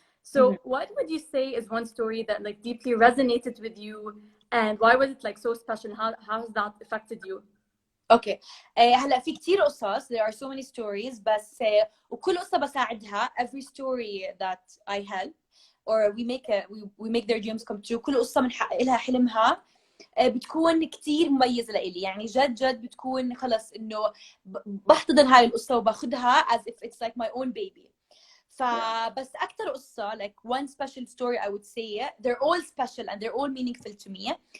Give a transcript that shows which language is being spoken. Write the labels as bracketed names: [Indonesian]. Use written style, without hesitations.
[English] So what would you say is one story that like deeply resonated with you, and why was it like so special? How has that affected you? Okay. [Arabic] هلا في كتير قصص. [English] There are so many stories. [Arabic] بس وكل قصة بساعدها. [English] Every story that I help or we make their dreams come true. [Arabic] كل قصة بنحقق لها حلمها بتكون كتير مميزة لإلي. يعني جد بتكون خلص إنه بحتضن هاي القصة وباخدها [English] as if it's like my own baby. [Arabic] فبس أكتر قصة [English] like one special story I would say, they're all special and they're all meaningful to me.